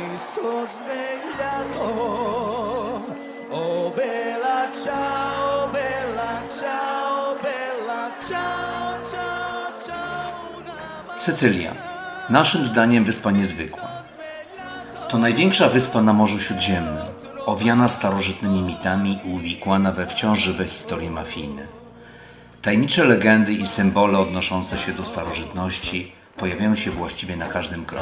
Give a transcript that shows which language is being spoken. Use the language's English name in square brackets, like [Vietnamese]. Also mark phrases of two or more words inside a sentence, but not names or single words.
[Italian] sono svegliato. Oh bella ciao, bella ciao, bella ciao, ciao, ciao. [Polish] Sycylia. Naszym zdaniem wyspa niezwykła. To największa wyspa na Morzu Śródziemnym, owiana starożytnymi mitami i uwikłana we wciąż żywe historie mafijne. Tajemnicze legendy i symbole odnoszące się do starożytności pojawiają się właściwie na każdym kroku.